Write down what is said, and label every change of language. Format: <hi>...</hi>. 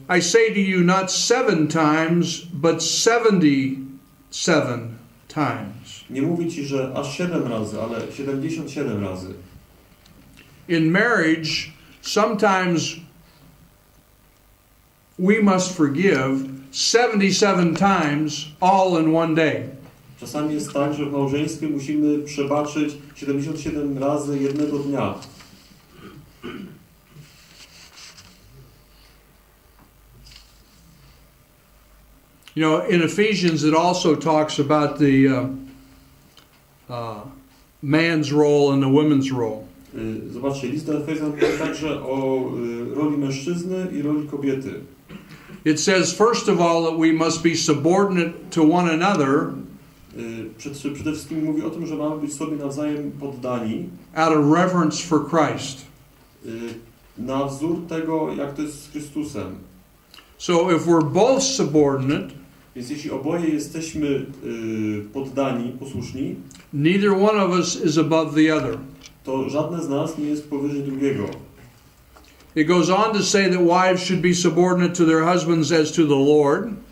<en>I say to you, not 7 times, but 77 times.</en> <pl>Nie mówię ci, że aż 7 razy, ale 77 razy.</pl> <en>in marriage, sometimes we must forgive 77 times all in one day.</en> <pl>Czasami jest tak, że w małżeństwie musimy przebaczyć 77 razy jednego dnia.</pl> <en>You know, in Ephesians it also talks about the man's role and the woman's role.</en> <pl>Zobaczcie, list do Efezjan mówi także o roli mężczyzny i roli kobiety.</pl> <en>It says, first of all, that we must be subordinate to one another.</en> <pl>Przede wszystkim mówi o tym, że mamy być sobie nawzajem poddani.</pl> <en>Out of reverence for Christ.</en> <pl>Na wzór tego, jak to jest z Chrystusem.</pl> <en>So if we're both subordinate,</en> <pl>więc jeśli oboje jesteśmy poddani, posłuszni,</pl> <en>neither one of us is above the other.</en> <pl>To żadne z nas nie jest powyżej drugiego.</pl> <en>It goes on to say that wives should be subordinate to their husbands as to the Lord.</en>